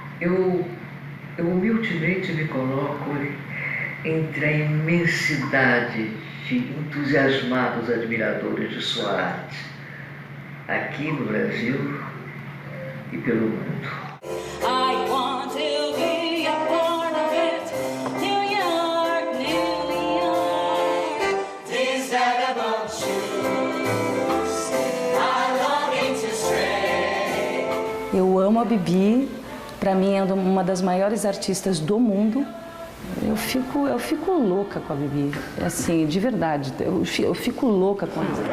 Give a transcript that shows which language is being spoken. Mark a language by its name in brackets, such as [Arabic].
[Portuguese] Eu humildemente me coloco entre a imensidade de entusiasmados admiradores de sua arte, aqui no Brasil e pelo mundo. [English] I want to be a part of it. New York, New York. These vagabond shoes are longing [Portuguese] amo a Bibi, para mim é uma das maiores artistas do mundo. Eu fico louca com a Bibi, assim, de verdade, eu fico louca com ela.